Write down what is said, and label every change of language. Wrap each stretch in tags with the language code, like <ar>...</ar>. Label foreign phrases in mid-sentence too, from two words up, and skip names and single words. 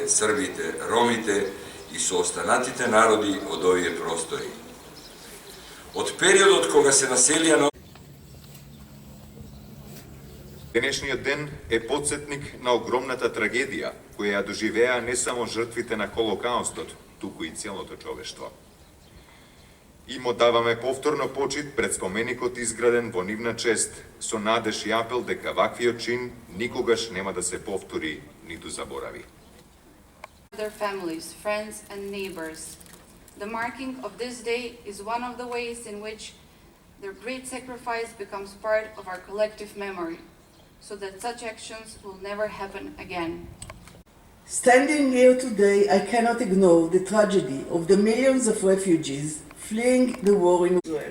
<mk>Србите, Ромите и су останатите народи од овие простори. Од периода од кога се населија на Денешниот ден е подсетник на огромната трагедија која ја доживеа не само жртвите на Холокаустот, туку и целото човештво. И му даваме повторно почит пред споменикот изграден во нивна чест, со надеж и апел дека ваквиот чин никогаш нема да се повтори ниту заборави.</mk> <en>Their families, friends and neighbors. The marking of this day is one of the ways in which their great sacrifice becomes part of our collective memory, so that such actions will never happen again. Standing here today, I cannot ignore the tragedy of the millions of refugees fleeing the war in Israel.</en>